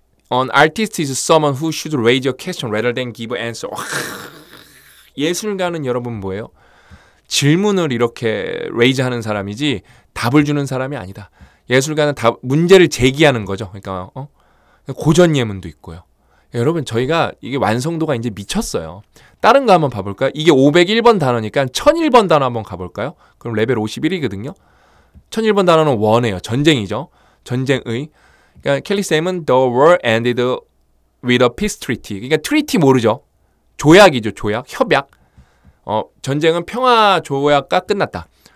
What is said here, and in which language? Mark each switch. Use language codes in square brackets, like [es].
[en] An artist is someone who should raise a question rather than give an answer. [ko] 예술가는 여러분 뭐예요? 질문을 이렇게 레이즈 하는 사람이지 답을 주는 사람이 아니다. 예술가는 문제를 제기하는 거죠. 그러니까 고전 예문도 있고요. 여러분 저희가 이게 완성도가 이제 미쳤어요. 다른 거 한번 봐볼까요? 이게 501번 단어니까 1001번 단어 한번 가볼까요? 그럼 레벨 51이거든요. 1001번 단어는 원이에요. 전쟁이죠. 전쟁의. 그러니까 켈리쌤은 [en] The war ended with a peace treaty. [ko] 그러니까 트리티 모르죠. 조약이죠. 조약, 협약. 전쟁은 평화 조약과 끝났다.